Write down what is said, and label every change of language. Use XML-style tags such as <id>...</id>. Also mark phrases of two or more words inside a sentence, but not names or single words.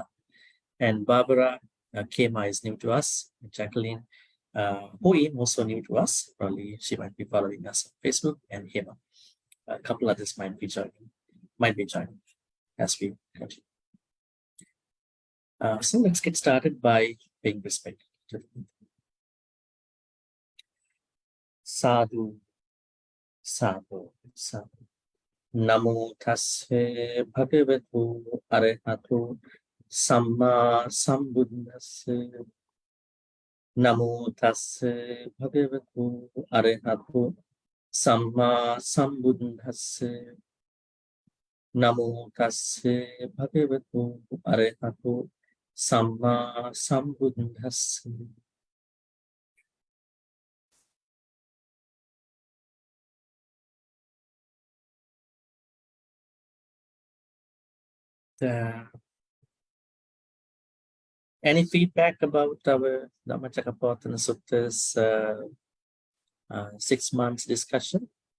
<en>And Barbara Kema is new to us, Jacqueline Hui, also new to us. Probably she might be following us on Facebook, and Hema. A couple others might be joining as we continue. So let's get started by paying respect to the</en> <pi>Sadhu, Sadhu, Sadhu. Namo tasse bhagavatu arahatu samma sambuddhase. Namo tasse bhagavatu arahatu samma sambuddhase. Namo tasse bhagavatu arahatu samma sambuddhase.</pi> <en>Any feedback about our Dhammacakkappavattana Sutta's 6 months discussion?</en>